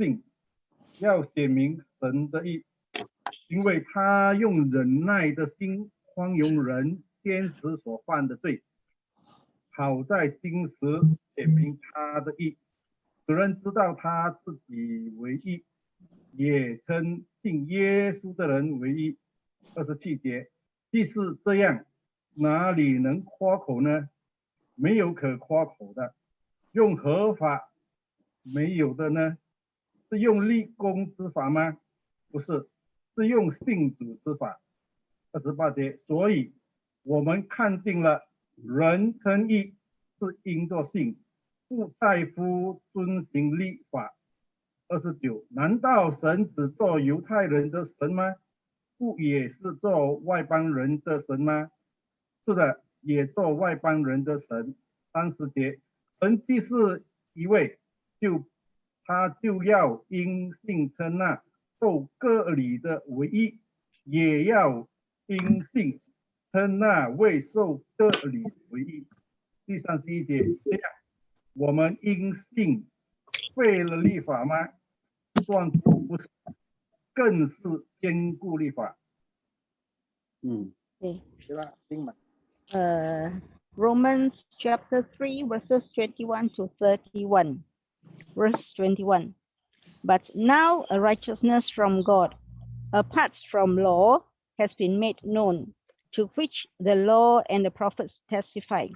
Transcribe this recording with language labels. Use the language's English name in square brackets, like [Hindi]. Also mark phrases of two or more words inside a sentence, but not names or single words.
[Chinese] 信，要顯明神的義，因為他用忍耐的心寬容人先時所犯的罪，好在今時顯明他的義，使人知道他自己為義，也稱信耶穌的人為義。27節，既是這樣，哪裡能誇口呢？沒有可誇口的。用何法沒有的呢？是用立功之法嗎？不是，是用信主之法。28節，所以我們看定了，人稱義是因着信，不在乎遵行律法。29，難道神只做猶太人的神嗎？不也是做外邦人的神嗎？是的，也做外邦人的神。30節，神既是一位，他就要因信稱那受割禮的為義，也要因信稱那未受割禮為義。第31節，這樣我們因信廢了律法嗎？斷不是，更是堅固律法。 [English] Romans chapter 3 verses 21 to 31. Verse 21. But now a righteousness from God, apart from law, has been made known, to which the law and the prophets testify.